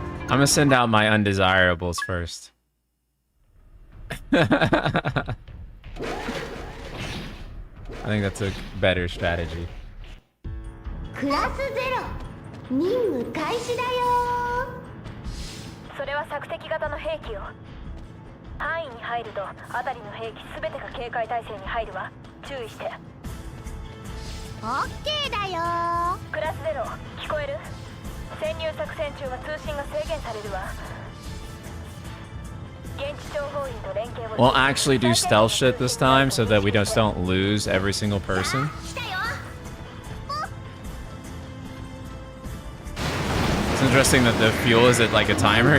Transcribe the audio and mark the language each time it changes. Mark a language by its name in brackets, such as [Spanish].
[English] I'm gonna send out my undesirables first. I think that's a better strategy. [Japanese] クラスゼロ任務開始だよ。それは索敵型の兵器よ。範囲に入ると辺りの兵器全てが警戒態勢に入るわ。注意して。オッケーだよ。クラスゼロ、聞こえる？潜入作戦中は通信が制限されるわ。現地情報員と連携を。 [English] We'll actually do stealth shit this time so that we just don't lose every single person. [Japanese] 来たよ。 [English] It's interesting that the fuel is at like a timer.